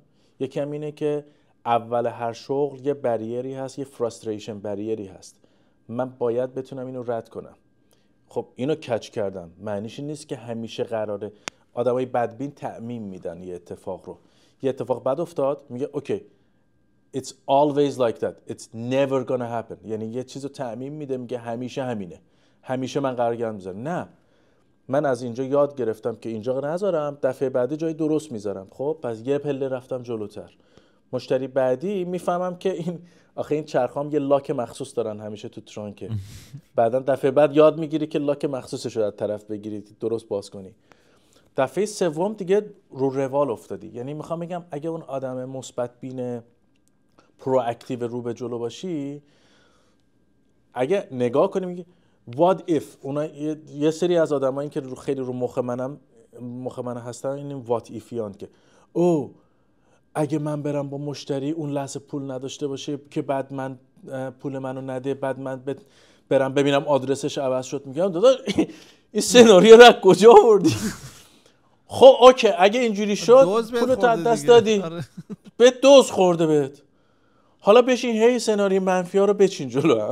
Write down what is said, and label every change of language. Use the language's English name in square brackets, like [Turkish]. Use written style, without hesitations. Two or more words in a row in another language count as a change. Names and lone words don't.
[Persian] یکی هم اینه که اول هر شغل یه بریری هست، یه فراستریشن بریری هست، من باید بتونم اینو رد کنم. خب اینو کچ کردم، معنیش این نیست که همیشه قراره. آدمای بدبین تعمیم میدن یه اتفاق رو. یه اتفاق بد افتاد، میگه اوکی [English] it's always like that, it's never gonna happen. [Persian] یعنی یه چیزو تعمیم میده، میگه همیشه همینه، همیشه من قرار گند میذارم. نه، من از اینجا یاد گرفتم که اینجا نذارم، دفعه بعدی جای درست میذارم. خب پس یه پله رفتم جلوتر. مشتری بعدی میفهمم که این چرخام یه لاک مخصوص دارن همیشه تو ترانکه. بعدن دفعه بعد یاد میگیری که لاک مخصوصش رو از طرف بگیری درست باز کنی. دفعه سوم دیگه رو روال افتادی. یعنی میخوام بگم اگه اون آدم مثبت بین پرواکتیو رو به جلو باشی، اگه نگاه کنی میگی [English] what if، [Persian] اونا یه سری از آدمایی که خیلی رو مخ من هستن، این [English] what if [Persian] یان که اگه من برم با مشتری اون لحظه پول نداشته باشه که بعد من پول منو نده، بعد من برم ببینم آدرسش عوض شد، میگم داداش این سناریو رو از کجا آوردی؟ خب اوکی اگه اینجوری شد پولت از دست دادی، به دوز خورده بهت، حالا بشین هی سناریو منفی ها رو بچین جلو.